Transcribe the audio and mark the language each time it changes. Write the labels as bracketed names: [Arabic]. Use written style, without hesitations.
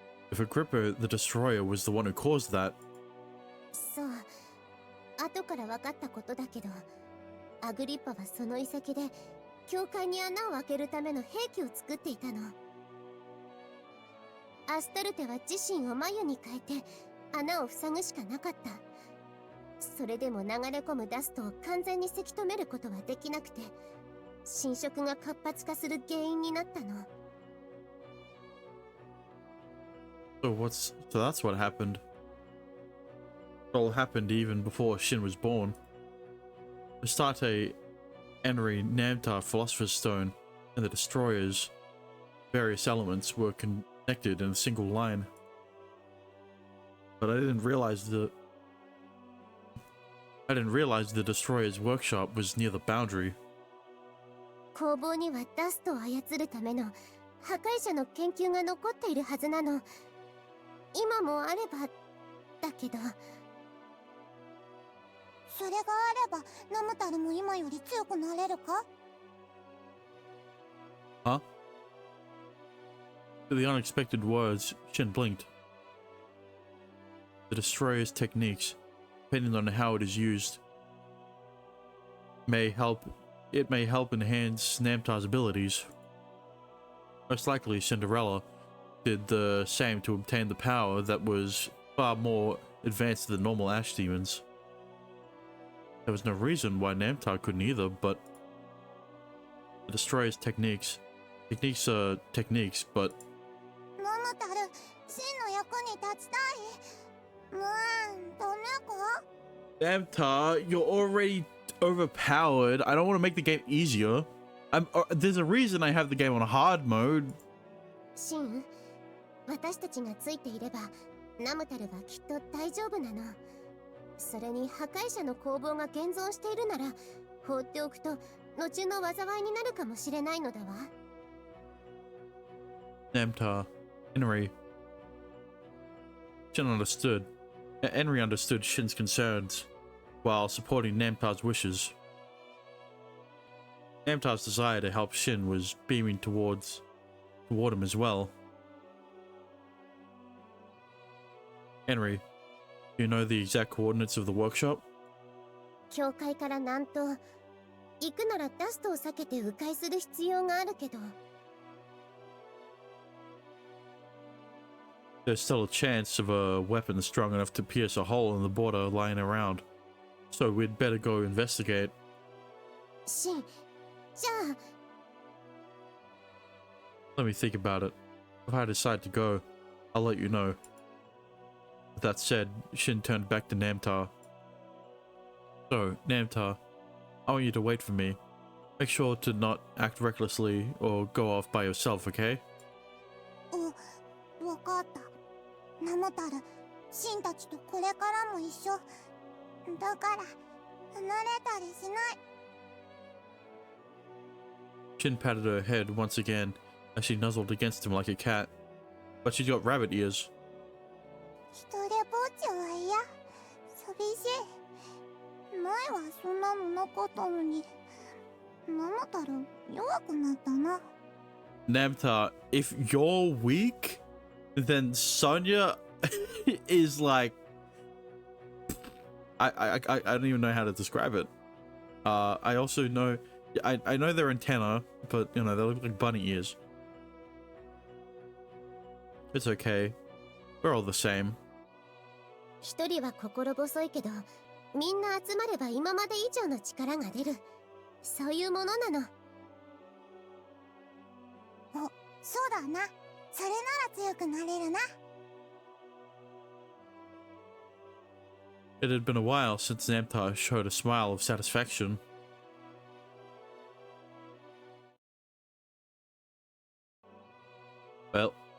[English] If Agrippa the Destroyer was the one who caused that... [Japanese] そう、後から分かったことだけど、アグリッパはその遺跡で教会に穴を開けるための兵器を作っていたの。アスタルテは自身を眉に変えて穴を塞ぐしかなかった。それでも流れ込むダストを完全にせき止めることはできなくて、侵食が活発化する原因になったの。 [English] So that's what happened. It all happened even before Shin was born. Astarte, Henry, Namtar, Philosopher's Stone, and the Destroyer's various elements were connected in a single line. But I didn't realize the Destroyer's workshop was near the boundary. [Japanese] 工房にはダストを操るための破壊者の研究が残っているはずなの。今もあればだけど。それがあればナムタルも今より強くなれるか？ [English] Huh? To the unexpected words, Shin blinked. The Destroyer's techniques, depending on how it is used, may help enhance Namtar's abilities. Most likely, Cinderella did the same to obtain the power that was far more advanced than normal ash demons. There was no reason why Namtar couldn't either, but the Destroyer's techniques are techniques, but... [Japanese] ナムタル、真の役に立ちたい。ダメか？ [English] Namtar, you're already... overpowered. I don't want to make the game easier. There's a reason I have the game on hard mode. [Japanese] シン、私たちがついていればナムタルはきっと大丈夫なの。それに破壊者の攻防が現存しているなら放っておくと後の災いになるかもしれないのだわ。 [English] Namtar, Henry. Shin understood. Henry understood Shin's concerns while supporting Namtar's wishes. Namtar's desire to help Shin was beaming toward him as well. Henry, do you know the exact coordinates of the workshop? [Japanese] 教会から南東。行くならダストを避けて迂回する必要があるけど。 [English] There's still a chance of a weapon strong enough to pierce a hole in the border lying around. So we'd better go investigate. [Japanese] シン、じゃあ。 [English] Let me think about it. If I decide to go, I'll let you know. With that said, Shin turned back to Namtar. So, Namtar, I want you to wait for me. Make sure to not act recklessly or go off by yourself, okay? [Japanese] わかった。ナムタル、シンたちとこれからも一緒。だから離れたりしない。 [English] Shin patted her head once again as she nuzzled against him like a cat. But she's got rabbit ears. [Japanese] 一人ぼっちは嫌。寂しい。前はそんなのなかったのに。ナムタル、弱くなったな。 [English] Namtar, if you're weak, then Sonya is like... I don't even know how to describe it. I also know... I know they're antenna, but, you know, they look like bunny ears. It's okay. We're all the same. [Japanese] 一人は心細いけど、みんな集まれば今まで以上の力が出る。そういうものなの。お、そうだな。それなら強くなれるな。 [English] It had been a while since Namtar showed a smile of satisfaction. Well.